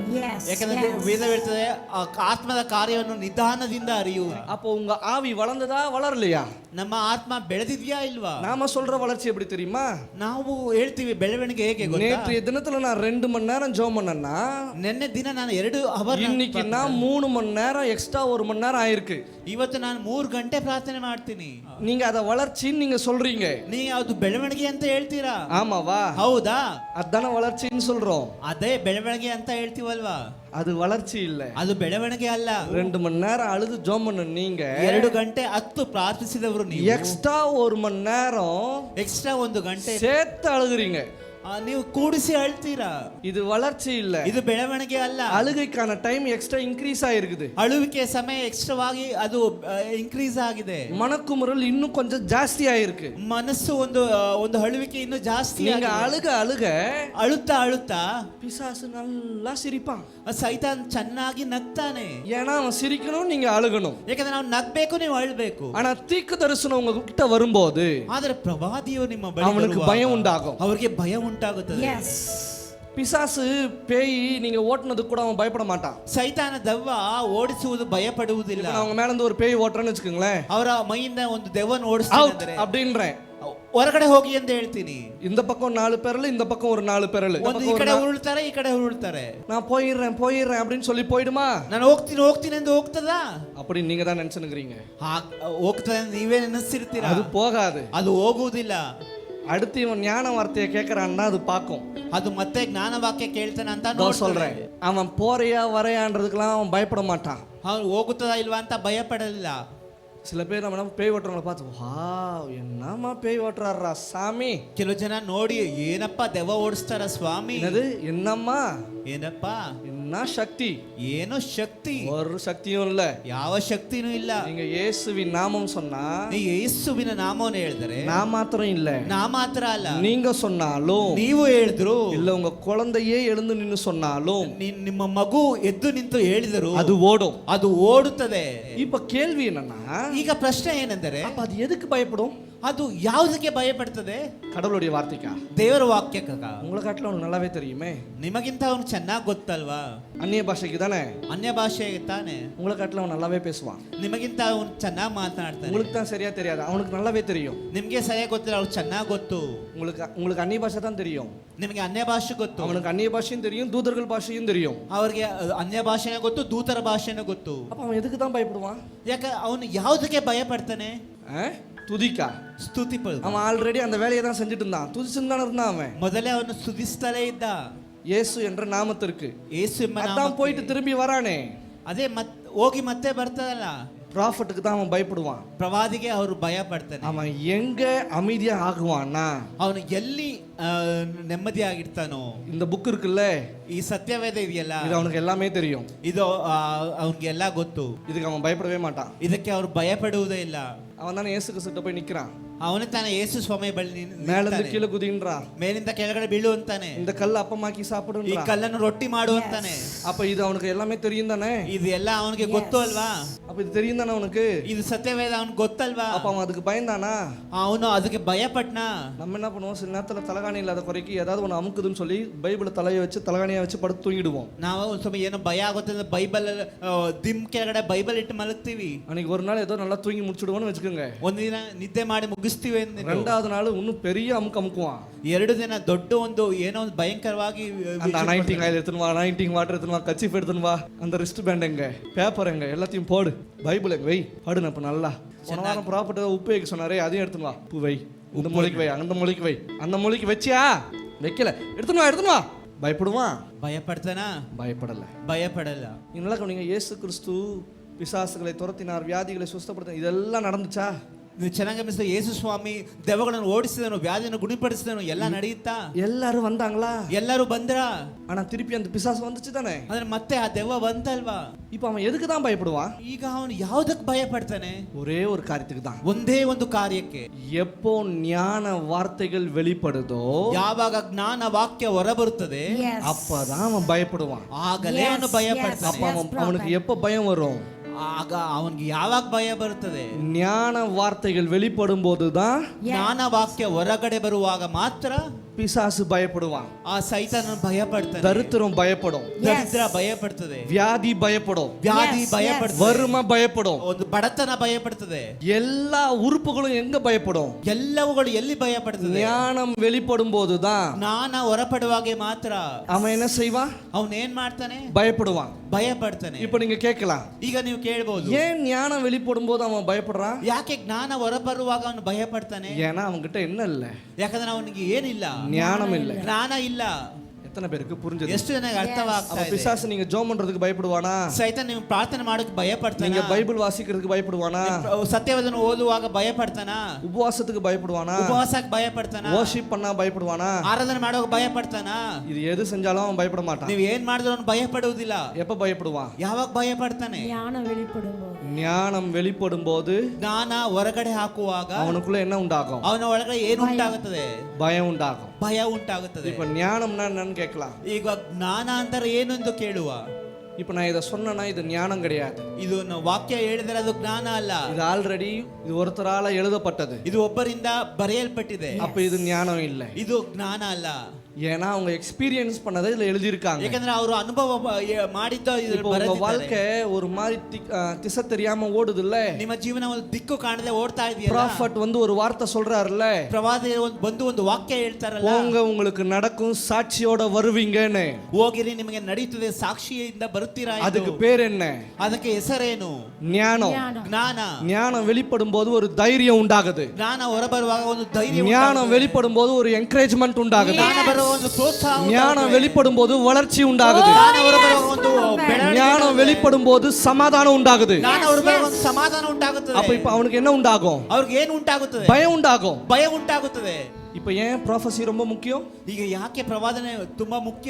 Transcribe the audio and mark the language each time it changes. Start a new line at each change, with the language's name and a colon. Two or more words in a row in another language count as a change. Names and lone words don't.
Kannada: ಯಾಕಂದ್ರೆ ವೇದ ಹೇಳ್ತದೆ ಆತ್ಮದ ಕಾರ್ಯವನ್ನು ನಿಧಾನದಿಂದ ಅರಿಯುವ.
Tamil: அப்போ உங்க ஆவி வளர்ந்ததா வளரலையா?
Kannada: ನಮ್ಮ ಆತ್ಮ ಬೆಳೆದಿದ್ಯಾ ಇಲ್ವಾ?
Tamil: நாம சொல்ற வளர்ச்சி எப்படி தெரியுமா?
Kannada: ನಾವು ಹೇಳ್ತೀವಿ ಬೆಳವಣಿಗೆ ಹೇಗೆ ಗೊತ್ತಾ?
Tamil: நேற்றைய தினத்துல நான் 2 மணி நேரம் ஜெபம் பண்ணேன்னா
Kannada: ನಿನ್ನೆ ದಿನ ನಾನು 2 ಅವರ್,
Tamil: இன்னைக்கு நான் 3 மணி நேரம் எக்ஸ்ட்ரா 1 மணி நேரம் ஆயிருக்கு.
Kannada: ಇವತ್ತು ನಾನು 3 ಗಂಟೆ ಪ್ರಾರ್ಥನೆ ಮಾಡ್ತೀನಿ.
Tamil: நீங்க அத வளர்ச்சின்னு நீங்க சொல்றீங்க.
Kannada: ನೀವು ಅದು ಬೆಳವಣಿಗೆ ಅಂತ ಹೇಳ್ತೀರಾ?
Tamil: ஆமாவா?
Kannada: ಹೌದಾ?
Tamil: அதான வளர்ச்சின்னு சொல்றோம்.
Kannada: ಅದೇ ಬೆಳವಣಿಗೆ ಅಂತ ಹೇಳ್ತೀವಲ್ವಾ?
Tamil: அது வளர்ச்சி இல்ல.
Kannada: ಅದು ಬೆಳವಣಿಗೆ ಅಲ್ಲ.
Tamil: 2 மணி நேரம் அழுது ஜெபம் பண்ண நீங்க
Kannada: 2 ಗಂಟೆ 10 ಪ್ರಾರ್ಥಿಸಿದವರು ನೀವು
Tamil: எக்ஸ்ட்ரா 1 மணி நேரம்
Kannada: ಎಕ್ಸ್ಟ್ರಾ 1 ಗಂಟೆ
Tamil: சேர்த்து அழுகுறீங்க.
Kannada: ನೀವು ಕೂಡಿಸಿ ಅಳ್ತೀರಾ.
Tamil: இது வளர்ச்சி இல்ல.
Kannada: ಇದು ಬೆಳವಣಿಗೆ ಅಲ್ಲ.
Tamil: அழுகைக்கான
English: time extra increase
Tamil: ஆயிருக்குது.
Kannada: ಅಳುವಿಕೆ ಸಮಯ ಎಕ್ಸ್ಟ್ರಾವಾಗಿ ಅದು ಇನ್ಕ್ರೀಸ್ ಆಗಿದೆ.
Tamil: மனக்குமுறல் இன்னும் கொஞ்சம் ஜாஸ்தி ஆயிருக்கு.
Kannada: ಮನಸ್ಸು ಒಂದು ಅಳುವಿಕೆ ಇನ್ನೂ ಜಾಸ್ತಿ
Tamil: நீங்க
Kannada: ಆಗಿದೆ.
Tamil: அழுக
Kannada: ಅಳುತ್ತಾ
Tamil: பிசாசு நல்லா சிரிப்பான்.
Kannada: ಸೈತಾನ್ ಚೆನ್ನಾಗಿ ನಗ್ತಾನೆ.
Tamil: ஏன்னா அவன் சிரிக்கணும், நீங்க அழுகணும்.
Kannada: ಯಾಕಂದ್ರೆ ನಾವು ನಗ್ಬೇಕು, ನೀವು ಅಳ್ಬೇಕು.
Tamil: ஆனா தீர்க்க தரிசனம் உங்க கிட்ட வரும்போது
Kannada: ಆದ್ರೆ ಪ್ರವಾದಿಯು ನಿಮ್ಮ ಬಳಿ
Tamil: அவனுக்கு
Kannada: ಬರುವಾಗ
Tamil: பயம் உண்டாகும்.
Kannada: ಅವರಿಗೆ ಭಯ ಉಂಟಾಗುತ್ತದೆ.
Tamil: பிசாசு பேய் நீங்க ஓட்டுனதுக்கு கூட அவன் பயப்பட மாட்டான்.
Kannada: ಸೈತಾನ ದೆವ್ವ ಓಡಿಸುವುದು ಭಯಪಡುವುದಿಲ್ಲ.
Tamil: நான் அவங்க மேல இருந்து ஒரு பேய் ஓட்டுறேன்னு வச்சுக்கோங்களேன்,
Kannada: ಅವರ ಮೈಯಿಂದ ಒಂದು ದೆವ್ವನ ಓಡಿಸ್ತಾರೆ
Tamil: அப்படின்றேன்.
Kannada: ಹೊರಗಡೆ ಹೋಗಿ ಅಂತ ಹೇಳ್ತೀನಿ.
Tamil: இந்த பக்கம் 4 பெரல், இந்த பக்கம் ஒரு 4 பெரல்.
Kannada: ಒಂದು ಈ ಕಡೆ ಉರುಳ್ತಾರೆ, ಈ ಕಡೆ ಉರುಳ್ತಾರೆ.
Tamil: நான் போயிடுறேன் அப்படின்னு சொல்லி போயிடுமா?
Kannada: ನಾನು ಹೋಗ್ತೀನಿ ಎಂದು ಹೋಗ್ತದಾ?
Tamil: அப்படி நீங்க தான் நினைச்சுக்கிறீங்க.
Kannada: ಹೋಗ್ತದೆ ನೀವೇ ನೆನೆಸಿರ್ತೀರಾ.
Tamil: அது போகாது.
Kannada: ಅದು ಹೋಗುವುದಿಲ್ಲ.
Tamil: அடுத்து இவன் ஞான வார்த்தையை கேட்கறான்னா அது பார்க்கும்.
Kannada: ಅದು ಮತ್ತೆ ಜ್ಞಾನ ವಾಕ್ಯ ಕೇಳ್ತಾನೆ ಅಂತ
Tamil: நான் சொல்றேன், அவன் போறியா வரையான்றதுக்கெல்லாம் அவன் பயப்பட மாட்டான்.
Kannada: ಅವನು ಹೋಗುತ್ತದಾ ಇಲ್ವಾ ಅಂತ ಭಯ ಪಡಲಿಲ್ಲ.
Tamil: சில பேர் நம்ம பேய் ஓட்டுறவங்களை பார்த்து வாவ் என்னம்மா பேய் ஓட்டுறாரா சாமி.
Kannada: ಕೆಲವು ಜನ ನೋಡಿ ಏನಪ್ಪ ದೆವ್ವ ಓಡಿಸ್ತಾರ ಸ್ವಾಮಿ.
Tamil: என்னது என்னம்மா,
Kannada: ಏನಪ್ಪ
Tamil: என்ன சக்தி?
Kannada: ಏನೋ ಶಕ್ತಿ.
Tamil: ஒரு சக்தியும் இல்ல.
Kannada: ಯಾವ ಶಕ್ತಿನೂ ಇಲ್ಲ.
Tamil: நீங்க இயேசுவின் நாமம் சொன்னா,
Kannada: ನೀ ಯೇಸುವಿನ ನಾಮವನ್ನು ಹೇಳಿದರೆ,
Tamil: நான் மாத்திரம் இல்ல,
Kannada: ನಾ ಮಾತ್ರ ಅಲ್ಲ,
Tamil: நீங்க சொன்னாலும்,
Kannada: ನೀವು ಹೇಳಿದ್ರು,
Tamil: இல்ல உங்க குழந்தையே எழுந்து நின்னு சொன்னாலும்,
Kannada: ನಿಮ್ಮ ಮಗು ಎದ್ದು ನಿಂತು ಹೇಳಿದರು,
Tamil: அது ஓடும்.
Kannada: ಅದು ಓಡುತ್ತದೆ.
Tamil: இப்ப கேள்வி என்னன்னா,
Kannada: ಈಗ ಪ್ರಶ್ನೆ ಏನೆಂದರೆ,
Tamil: அப்ப அது எதுக்கு பயப்படும்?
Kannada: ಅದು ಯಾವುದಕ್ಕೆ ಭಯ ಪಡ್ತದೆ?
Tamil: கடவுளுடைய வார்த்தைக்கா?
Kannada: ದೇವರ ವಾಕ್ಯಕ್ಕ?
Tamil: உங்களை காட்டில அவனுக்கு நல்லாவே தெரியுமே.
Kannada: ನಿಮಗಿಂತ ಅವನು ಚೆನ್ನಾಗಿ ಗೊತ್ತಲ್ವಾ?
Tamil: அந்நிய பாஷைக்கு தானே?
Kannada: ಅನ್ಯ ಭಾಷೆಗೆ ತಾನೆ.
Tamil: உங்களை காட்டில அவன் நல்லாவே பேசுவான்.
Kannada: ನಿಮಗಿಂತ ಅವನು ಚೆನ್ನಾಗಿ ಮಾತನಾಡ್ತಾನೆ.
Tamil: உங்களுக்கு தான் சரியா தெரியாது, அவனுக்கு நல்லாவே தெரியும்.
Kannada: ನಿಮ್ಗೆ ಸರಿಯಾಗಿ ಗೊತ್ತಿಲ್ಲ, ಅವ್ರು ಚೆನ್ನಾಗಿ ಗೊತ್ತು.
Tamil: உங்களுக்கு அந்நிய பாஷை தான் தெரியும்,
Kannada: ನಿಮಗೆ ಅನ್ಯ ಭಾಷೆ ಗೊತ್ತು.
Tamil: அவனுக்கு அந்நிய பாஷையும் தெரியும், தூதர்கள் பாஷையும் தெரியும்.
Kannada: ಅವ್ರಿಗೆ ಅನ್ಯ ಭಾಷೆನೇ ಗೊತ್ತು, ದೂತರ ಭಾಷೆನೇ ಗೊತ್ತು.
Tamil: அப்ப அவன் எதுக்கு தான் பயப்படுவான்?
Kannada: ಯಾಕೆ ಅವನು ಯಾವುದಕ್ಕೆ ಭಯ ಪಡ್ತಾನೆ?
Tamil: துதிக்கா?
Kannada: ಸ್ತುತಿ ಪಡು.
Tamil: அவன் ஆல்ரெடி அந்த வேலையை தான் செஞ்சுட்டு இருந்தான், துதிச்சுன்னு தானே இருந்தான் அவன்.
Kannada: ಮೊದಲೇ ಅವನು ಸ್ತುತಿಸ್ತಲೇ ಇದ್ದ.
Tamil: இயேசு என்ற நாமத்திற்கு.
Kannada: ಯೇಸು ಎಂಬ
Tamil: அதான்
Kannada: ನಾಮಕ್ಕೆ.
Tamil: போயிட்டு திரும்பி வரானே,
Kannada: ಅದೇ ಹೋಗಿ ಮತ್ತೆ ಬರ್ತದಲ್ಲ.
Tamil: ப்ராஃபட்டுக்கு தான் அவன் பயப்படுவான்.
Kannada: ಪ್ರವಾದಿಗೆ ಅವರು ಭಯ ಪಡ್ತಾನೆ.
Tamil: அவன் எங்க அமைதியா ஆகுவான்னா,
Kannada: ಅವನು ಎಲ್ಲಿ ನೆಮ್ಮದಿಯಾಗಿರ್ತಾನೋ.
Tamil: இந்த புக் இருக்குல்ல,
Kannada: ಈ ಸತ್ಯವೇದ ಇದೆಯಲ್ಲ,
Tamil: இது அவனுக்கு எல்லாமே தெரியும்.
Kannada: ಇದು ಅವನಿಗೆ ಎಲ್ಲ ಗೊತ್ತು.
Tamil: இதுக்கு அவன் பயப்படவே மாட்டான்.
Kannada: ಇದಕ್ಕೆ ಅವ್ರು ಭಯ ಪಡುವುದೇ ಇಲ್ಲ.
Tamil: அவன் தானே இயேசு கிறிஸ்துட்ட போய் நிக்கிறான்.
Kannada: ಅವನೇ ತಾನೇ ಯೇಸು ಸ್ವಾಮಿ ಬಳಿ
Tamil: மேலிருந்து கீழே குதின்றான்.
Kannada: ಮೇಲಿಂದ ಕೆಳಗಡೆ ಬೀಳು ಅಂತಾನೆ.
Tamil: இந்த கல்ல அப்பமாக்கி
Kannada: ಈ
Tamil: சாப்பிடுன்றான்.
Kannada: ಕಲ್ಲನ್ನು ರೊಟ್ಟಿ ಮಾಡು ಅಂತಾನೆ.
Tamil: அப்ப இது அவனுக்கு எல்லாமே தெரியும் தானே?
Kannada: ಇದು ಎಲ್ಲ ಅವನಿಗೆ ಗೊತ್ತು ಅಲ್ವಾ?
Tamil: அப்ப இது தெரியும் தானே அவனுக்கு?
Kannada: ಇದು ಸತ್ಯವೇದ ಅವನಿಗೆ ಗೊತ್ತಲ್ವಾ?
Tamil: அப்ப அவன் அதுக்கு பயந்தானா?
Kannada: ಅವನು ಅದಕ್ಕೆ ಭಯ ಪಟ್ನಾ?
Tamil: நம்ம என்ன பண்ணுவோம், சில நேரத்துல தலகாணி இல்லாத குறைக்கு ஏதாவது ஒன்று அமுக்குதுன்னு சொல்லி பைபிளை தலையை வச்சு தலகாணியை வச்சு படுத்து தூங்கிடுவோம்.
Kannada: ನಾವು ಒಂದು ಸ್ವಲ್ಪ ಏನೋ ಭಯ ಆಗುತ್ತೆ ಅಂದ್ರೆ ಬೈಬಲ್ ದಿಮ್ ಕೆಳಗಡೆ ಬೈಬಲ್ ಇಟ್ಟು ಮಲಗ್ತೀವಿ.
Tamil: அன்னைக்கு ஒரு நாள் ஏதோ நல்லா தூங்கி முடிச்சுடுவோம்னு வச்சுக்கோங்க.
Kannada: ಒಂದು ದಿನ ನಿದ್ದೆ ಮಾಡಿ ಮುಗಿಸ್ತೀವಿ.
Tamil: ரெண்டாவது நாள் இன்னும் பெரிய அமுக்குவான்.
Kannada: 2 ದಿನ ದೊಡ್ಡ ಒಂದು ಏನೋ ಒಂದು ಭಯಂಕರವಾಗಿ
Tamil: அந்த
English: anointing oil
Tamil: எடுத்துன்னு வா,
English: anointing water
Tamil: எடுத்துன்னு வா, கச்சிஃப் எடுத்துன்னு வா, அந்த
English: wrist band
Tamil: எங்க, பேப்பர் எங்க, எல்லாத்தையும் போடு, பைபிள் எங்க வை, படுன இப்ப நல்லா. போன வாரம் ப்ராப்பர்ட்டி உப்பு வைக்க சொன்னாரே, அதையும் எடுத்துன்னு வா, உப்பு வை, இந்த மூளைக்கு வை, அந்த மூளைக்கு வை, அந்த மூளைக்கு வச்சியா? வைக்கல, எடுத்துன்னு வா. பயப்படுவான்?
Kannada: ಭಯ ಪಡ್ತಾನಾ?
Tamil: பயப்படல.
Kannada: ಭಯ ಪಡಲ್ಲ.
Tamil: நீங்க இயேசு கிறிஸ்து பிசாசுகளை துரத்தினார், வியாதிகளை சுஸ்தப்படுத்தினார், இதெல்லாம் நடந்துச்சா?
Kannada: ನೀವು ಚೆನ್ನಾಗಿ ಗಮನಿಸಿದ ಯೇಸು ಸ್ವಾಮಿ ದೆವ್ವಗಳನ್ನು ಓಡಿಸಿದನು, ವ್ಯಾಧಿಯನ್ನು ಗುಣಪಡಿಸಿದನು, ಎಲ್ಲ ನಡೆಯುತ್ತಾ?
Tamil: எல்லாரும் வந்தாங்களா?
Kannada: ಎಲ್ಲರೂ ಬಂದ್ರ?
Tamil: ஆனா திருப்பி அந்த பிசாசு வந்துச்சு தானே.
Kannada: ಆದ್ರೆ ಮತ್ತೆ ಆ ದೆವ್ವ ಬಂತಲ್ವಾ?
Tamil: இப்போ அவன் எதுக்கு தான் பயப்படுவான்?
Kannada: ಈಗ ಅವನು ಯಾವುದಕ್ಕೆ ಭಯ ಪಡ್ತಾನೆ?
Tamil: ஒரே ஒரு காரியத்துக்கு தான்.
Kannada: ಒಂದೇ ಒಂದು ಕಾರ್ಯಕ್ಕೆ.
Tamil: எப்போ ஞான வார்த்தைகள் வெளிப்படுதோ,
Kannada: ಯಾವಾಗ ಜ್ಞಾನ ವಾಕ್ಯ ಹೊರಬರುತ್ತದೆ
English: Yes.
Tamil: அப்பதான் அவன் பயப்படுவான்.
Kannada: ಆಗಲೇ
English: Yes,
Kannada: ಅವನು ಭಯ
English: yes.
Kannada: ಪಡ್ತಾನೆ.
Tamil: அப்ப அவனுக்கு எப்ப பயம் வரும்?
Kannada: ಆಗ ಅವನಿಗೆ ಯಾವಾಗ ಭಯ ಬರುತ್ತದೆ?
Tamil: ஞான வார்த்தைகள் வெளிப்படும் போதுதான்
Kannada: ಜ್ಞಾನ ವಾಕ್ಯ ಹೊರಗಡೆ ಬರುವಾಗ ಮಾತ್ರ
Tamil: பிசாசு பயப்படுவான்.
Kannada: ಆ ಸೈತಾನ ಭಯ ಪಡ್ತಾನೆ.
Tamil: தரித்திரம் பயப்படும்,
Kannada: ದರಿದ್ರ ಭಯ ಪಡ್ತದೆ,
Tamil: வியாதி பயப்படும்,
Kannada: ವ್ಯಾಧಿ
English: Yes,
Kannada: ಭಯ
English: yes.
Kannada: ಪಡ್ತದೆ,
Tamil: வறுமை பயப்படும்.
Kannada: ಒಂದು ಬಡತನ ಭಯ ಪಡ್ತದೆ.
Tamil: எல்லா உறுப்புகளும் எங்க பயப்படும்?
Kannada: ಎಲ್ಲವುಗಳು ಎಲ್ಲಿ ಭಯ ಪಡ್ತದೆ?
Tamil: ஞானம் வெளிப்படும் போதுதான்
Kannada: ಜ್ಞಾನ ಹೊರಪಡುವಾಗೆ ಮಾತ್ರ
Tamil: அவன் என்ன செய்வான்?
Kannada: ಅವನ್ ಏನ್ ಮಾಡ್ತಾನೆ?
Tamil: பயப்படுவான்.
Kannada: ಭಯ ಪಡ್ತಾನೆ.
Tamil: இப்ப நீங்க கேட்கலாம்,
Kannada: ಈಗ ನೀವು ಕೇಳಬಹುದು,
Tamil: ஏன் ஞானம் வெளிப்படும் போது அவன் பயப்படுறான்?
Kannada: ಯಾಕೆ ಜ್ಞಾನ ಹೊರಬರುವಾಗ ಅವನು ಭಯ ಪಡ್ತಾನೆ?
Tamil: ஏன்னா அவன்கிட்ட என்ன இல்ல?
Kannada: ಯಾಕಂದ್ರೆ ಅವನಿಗೆ ಏನಿಲ್ಲ,
Tamil: ஞானம் இல்ல.
Kannada: ಜ್ಞಾನ ಇಲ್ಲ.
Tamil: எத்தனை பேருக்கு புரிஞ்சது?
Kannada: ಎಷ್ಟು ಜನಕ್ಕೆ ಅರ್ಥವಾಗ್ತಾ
Tamil: அவன்
Kannada: ಇದೆ?
Tamil: பிசாசு நீங்க ஜெபம் பண்றதுக்கு பயப்படுவானா?
Kannada: ಸೈತಾನ ನೀವು ಪ್ರಾರ್ಥನೆ ಮಾಡೋಕೆ ಭಯ ಪಡ್ತಾನೆ?
Tamil: நீங்க பைபிள் வாசிக்கிறதுக்கு பயப்படுவானா?
Kannada: ಸತ್ಯವನ್ನು ಓದುವಾಗ ಭಯ ಪಡ್ತಾನ?
Tamil: உபவாசத்துக்கு பயப்படுவானா?
Kannada: ಉಪವಾಸಕ್ಕೆ ಭಯ ಪಡ್ತಾನ?
Tamil: வர்ஷிப் பண்ணா பயப்படுவானா?
Kannada: ಆರಾಧನೆ ಮಾಡುವಾಗ ಭಯ ಪಡ್ತಾನ?
Tamil: இது எது செஞ்சாலும் அவன் பயப்பட மாட்டான்.
Kannada: ನೀವು ಏನ್ ಮಾಡಿದ್ರು ಅವನು ಭಯ ಪಡುವುದಿಲ್ಲ.
Tamil: எப்ப பயப்படுவான்?
Kannada: ಯಾವಾಗ ಭಯ ಪಡ್ತಾನೆ?
Tamil: ஞானம் வெளிப்படும்போது. ஞானம் வெளிப்படும் போது
Kannada: ಜ್ಞಾನ ಹೊರಗಡೆ ಹಾಕುವಾಗ
Tamil: அவனுக்குள்ள என்ன உண்டாகும்?
Kannada: ಅವನ ಒಳಗಡೆ ಏನು ಉಂಟಾಗುತ್ತದೆ?
Tamil: பயம் உண்டாகும்.
Kannada: ಭಯ ಉಂಟಾಗುತ್ತದೆ.
Tamil: இப்ப ஞானம்னா என்னன்னு கேட்கலாம்.
Kannada: ಈಗ ಜ್ಞಾನ ಅಂದರೆ ಏನು ಎಂದು ಕೇಳುವ.
Tamil: இப்ப நான் இதை சொன்னேன்னா இது ஞானம் கிடையாது.
Kannada: ಇದು ವಾಕ್ಯ ಹೇಳಿದರೆ ಅದು ಜ್ಞಾನ ಅಲ್ಲ.
Tamil: இது ஆல்ரெடி இது ஒருத்தரால எழுதப்பட்டது.
Kannada: ಇದು ಒಬ್ಬರಿಂದ ಬರೆಯಲ್ಪಟ್ಟಿದೆ.
Tamil: அப்ப இது ஞானம் இல்லை.
Kannada: ಇದು ಜ್ಞಾನ ಅಲ್ಲ.
Tamil: ஏன்னா அவங்க எக்ஸ்பீரியன்ஸ் பண்ணதை இதுல எழுதியிருக்காங்க.
Kannada: ಯಾಕಂದ್ರೆ ಅವರು ಅನುಭವ ಮಾಡಿದ್ದ
Tamil: இப்போ உங்க வாழ்க்கை ஒரு மாதிரி திசை தெரியாம ஓடுது இல்ல?
Kannada: ನಿಮ್ಮ ಜೀವನ ಒಂದು ದಿಕ್ಕು ಕಾಣದೆ ಓಡ್ತಾ ಇದೆಯಲ್ಲ?
Tamil: ப்ராஃபட் வந்து ஒரு வார்த்தை சொல்றாருல்ல,
Kannada: ಪ್ರವಾದಿ ಬಂದು ಒಂದು ವಾಕ್ಯ ಹೇಳ್ತಾರಲ್ಲ,
Tamil: போங்க உங்களுக்கு நடக்கும் சாட்சியோட வருவீங்கன்னு.
Kannada: ಹೋಗಿರಿ ನಿಮಗೆ ನಡೆಯುತ್ತದೆ, ಸಾಕ್ಷಿಯಿಂದ ಬರುತ್ತೀರಾ.
Tamil: அதுக்கு பேர் என்ன?
Kannada: ಅದಕ್ಕೆ ಹೆಸರೇನು?
Tamil: ஞானம்.
Kannada: ಜ್ಞಾನ.
Tamil: ஞானம் வெளிப்படும் போது ஒரு தைரியம் உண்டாகுது.
Kannada: ಜ್ಞಾನ ಹೊರಬರುವಾಗ ಒಂದು ಧೈರ್ಯ.
Tamil: ஞானம் வெளிப்படும் போது ஒரு என்கரேஜ்மெண்ட் உண்டாகுது.
Kannada: ಜ್ಞಾನ ಬರುವ ಒಂದು ಪ್ರೋತ್ಸಾಹ.
Tamil: ஞானம் வெளிப்படும் போது வளர்ச்சி உண்டாகுது.
Kannada: ಜ್ಞಾನ ಹೊರಬರುವ ಒಂದು ಬೆಳವಣಿಗೆ.
Tamil: ஞானம் வெளிப்படும் போது சமாதானம் உண்டாகுது.
Kannada: ಜ್ಞಾನ ಹೊರಬರುವ ಒಂದು ಸಮಾಧಾನ ಉಂಟಾಗುತ್ತದೆ.
Tamil: அப்ப இப்ப அவனுக்கு என்ன உண்டாகும்?
Kannada: ಅವ್ರಿಗೆ ಏನು ಉಂಟಾಗುತ್ತದೆ?
Tamil: பயம் உண்டாகும்.
Kannada: ಭಯ ಉಂಟಾಗುತ್ತದೆ.
Tamil: இப்ப ஏன் ப்ராஃபஸி ரொம்ப முக்கியம்?
Kannada: ಈಗ ಯಾಕೆ ಪ್ರವಾದನೆ ತುಂಬಾ ಮುಖ್ಯ?